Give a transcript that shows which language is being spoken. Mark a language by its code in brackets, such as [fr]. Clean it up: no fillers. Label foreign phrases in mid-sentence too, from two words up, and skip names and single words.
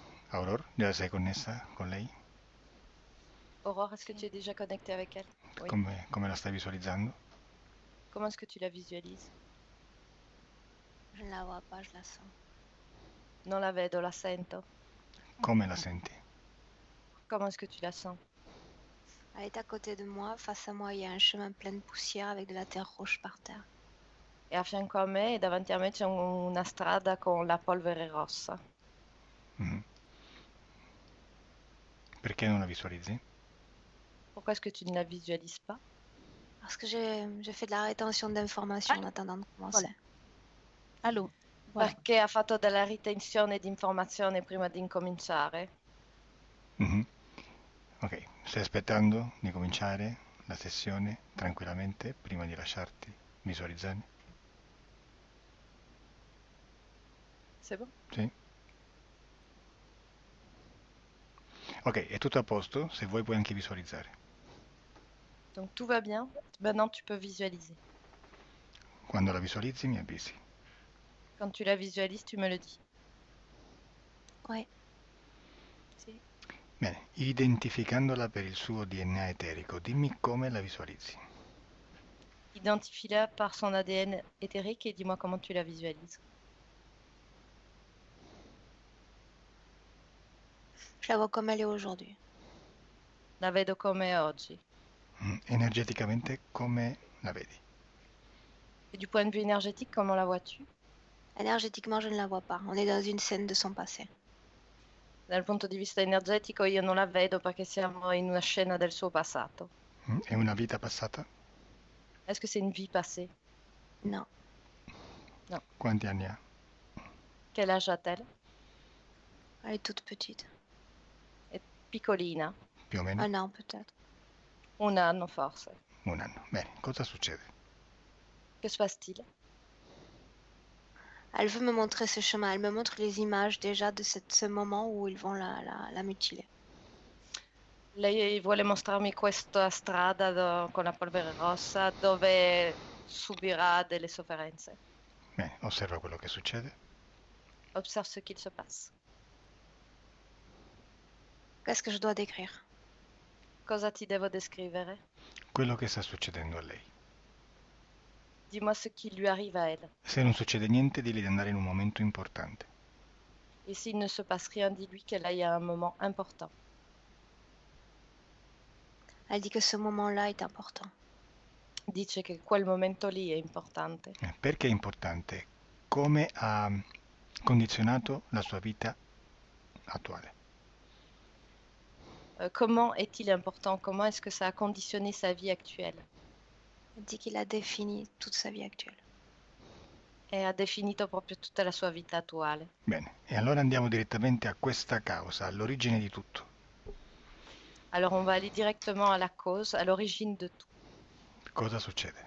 [it] Aurora, già sei connessa con lei? [fr] Aurore, est-ce que tu [it] Sì. [fr] es déjà connectée avec elle? Oui. [it] Come la stai visualizzando? [fr] Comment est-ce que tu la visualises? Je ne la vois pas, je la sens. [it] Non la vedo, la sento. Come la senti? [fr] Comment est-ce que tu la sens? Elle est à côté de moi, face à moi, il y a un chemin plein de poussière avec de la terre roche par terre. [it] E a fianco a me e davanti a me c'è una strada con la polvere rossa. Mhm. Perché non la visualizzi? [fr] Pourquoi est-ce que tu ne la visualises pas? Parce que j'ai fait de la rétention d'informations en Allô, attendant de voilà. commencer. Allô, voilà. [it] Perché ha fatto della ritenzione di informazione prima di incominciare. Mhm. Ok, stai aspettando di cominciare la sessione tranquillamente prima di lasciarti visualizzare? [fr] C'est bon? [it] Sì? Ok, è tutto a posto, se vuoi puoi anche visualizzare. [fr] Donc tout va bien. Maintenant tu peux visualiser. [it] Quando la visualizzi mi avvisi. [fr] Quand tu la visualises, tu me le dis. Oui. [it] Sì. Bene, identificandola per il suo DNA eterico, dimmi come la visualizzi. [fr] Identifie-la par son ADN éthérique et dis-moi comment tu la visualises. Je la vois comme elle est aujourd'hui. [it] La vedo come è oggi. Energeticamente come la vedi? [fr] Et du point de vue énergétique, comment la vois-tu? Énergétiquement, je ne la vois pas. On est dans une scène de son passé. [it] Dal punto di vista energetico io non la vedo perché siamo in una scena del suo passato. È una vita passata? [fr] Est-ce que c'est une vie passée? Non. Non. [it] Quanti anni ha? [fr] Quel âge a-t-elle? Elle est toute petite. [it] È piccolina. Più o meno? [fr] Un an peut-être. [it] Un anno forse. Un anno. Bene, cosa succede? [fr] Que se passe-t-il? Elle veut me montrer ce chemin. Elle me montre les images déjà de ce moment où ils vont la mutiler. [it] Lei vuole mostrarmi questa strada con la polvere rossa dove subirà delle sofferenze. Bene, osserva quello che succede. [fr] Observe ce qu'il se passe. Qu'est-ce que je dois décrire? [it] Cosa ti devo descrivere? Quello che sta succedendo a lei. [fr] Dis-moi ce qui lui arrive à elle. [it] Se non succede niente, digli di andare in un momento importante. [fr] Et s'il ne se passe rien, dis-lui qu'elle aille à un moment important. Elle dit que ce moment-là est important. [it] Dice che quel momento lì è importante. Perché è importante? Come ha condizionato la sua vita attuale? [fr] Comment est-il important? Comment est-ce que ça a conditionné sa vie actuelle? Elle dit qu'il a défini toute sa vie actuelle. [it] E ha definito proprio tutta la sua vita attuale. Bene, e allora andiamo direttamente a questa causa, all'origine di tutto. [fr] Alors on va aller directement à la cause, à l'origine de tout. [it] Cosa succede?